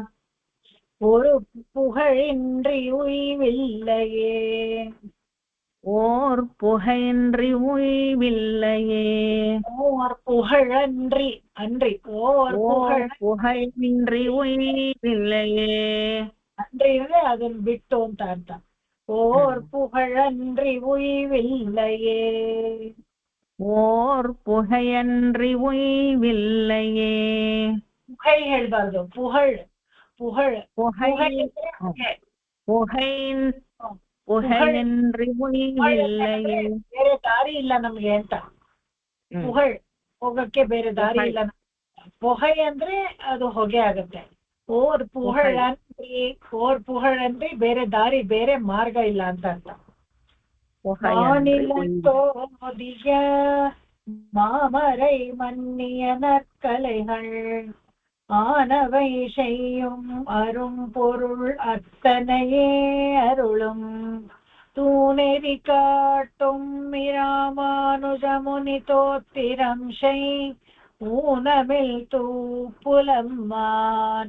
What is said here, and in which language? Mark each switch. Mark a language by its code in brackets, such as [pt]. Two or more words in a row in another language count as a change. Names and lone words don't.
[ta] ஒரு புகழின்றி உய்வில்லையே, ஓர் புகையின்றி உய்வில்லையே. ஓர் புகழன்றி, அன்றி ஓர் புகையின்றி உய்வில்லையே. [kn] அன்றி ಅದನ್ನ ಬಿಟ್ಟು ಅಂತ ಅರ್ಥ. [ta] ஓர் புகழன்றி உய்வில்லையே, ஓர் புகையன்றி உய்வில்லையே. புகை ಹೇಳ್ಬಾರ್ದು, புகழ். புகழ் புகையின்றி உய்வில்லையே. [kn] ಬೇರೆ ದಾರಿ ಇಲ್ಲ ನಮ್ಗೆ ಅಂತ. புகழ್ ಹೋಗಕ್ಕೆ ಬೇರೆ ದಾರಿ ಇಲ್ಲ. ಹೊಗೆ ಅಂದ್ರೆ ಅದು ಹೊಗೆ ಆಗುತ್ತೆ. ಓರ್ ಪುಹಳಂದ್ರೆ ಬೇರೆ ದಾರಿ, ಬೇರೆ ಮಾರ್ಗ ಇಲ್ಲ ಅಂತ ಅರ್ಥ. [ta] மாநிலத்தோதிய மாமரை மன்னிய நற்கலைகள், ஆனவை செய்யும் அரும் பொருள் அத்தனையே அருளும். தூணெறி காட்டும் இராமானுஜமுனி தோத்திரம் செய், ஊனமில் தூப்புலம்மான்.